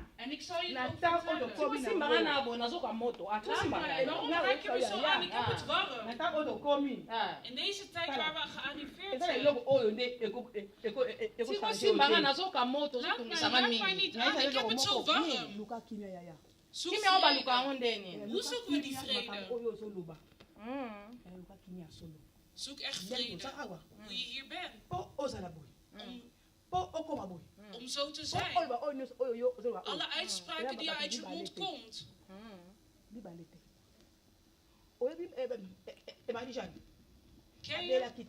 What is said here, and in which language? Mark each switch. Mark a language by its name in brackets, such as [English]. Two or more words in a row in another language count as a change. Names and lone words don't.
[Dutch] En ik zal je het ook vertellen. [Lingala] Simba na abo nazoka moto. [Dutch] Waarom raak je me zo aan? Ik heb het warm. In deze tijd waar we gearriveerd zijn. [Lingala] Simba nga nazoka moto [Dutch] Raak [Lingala] zokumisa [Dutch] mij [Lingala] mingi. [Dutch] niet aan. Ik heb het zo warm. Zoek [Lingala] Kimi yango [Dutch] vrede. [Lingala] baluka yango ndeni? [Dutch] Hoe zoeken we die vrede? Zoek echt vrede. Hoe je hier bent. Om zo te zijn. Alle uitspraken die uit je mond komt. Ken je?